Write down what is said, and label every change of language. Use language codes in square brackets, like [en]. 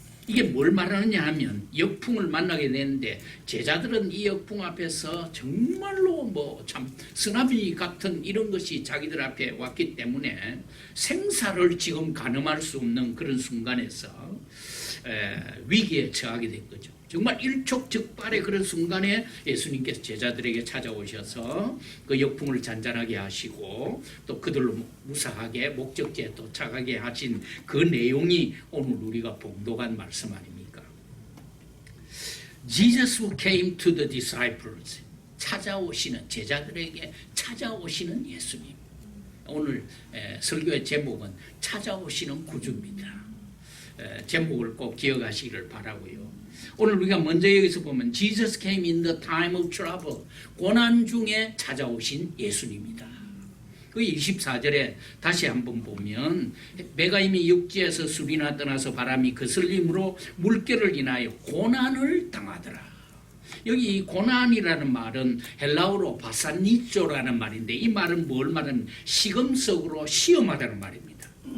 [ko] 이게 뭘 말하느냐 하면 역풍을 만나게 되는데 제자들은 이 역풍 앞에서 정말로 뭐 참 쓰나미 같은 이런 것이 자기들 앞에 왔기 때문에 생사를 지금 가늠할 수 없는 그런 순간에서 위기에 처하게 된 거죠. 정말 일촉즉발의 그런 순간에 예수님께서 제자들에게 찾아오셔서 그 역풍을 잔잔하게 하시고 또 그들로 무사하게 목적지에 도착하게 하신 그 내용이 오늘 우리가 봉독한 말씀 아닙니까? [en] Jesus who came to the disciples, [ko] 찾아오시는 제자들에게 찾아오시는 예수님. 오늘 설교의 제목은 찾아오시는 구주입니다. 제목을 꼭 기억하시기를 바라고요. 오늘 우리가 먼저 여기서 보면 [en] Jesus came in the time of trouble. [ko] 고난 중에 찾아오신 예수님이다. 그 24절에 다시 한번 보면 배가 이미 육지에서 술이나 떠나서 바람이 거슬림으로 물결을 인하여 고난을 당하더라. 여기 이 고난이라는 말은 헬라어로 바산니조라는 말인데 이 말은 뭘 말하는 시금석으로 시험하다는 말입니다.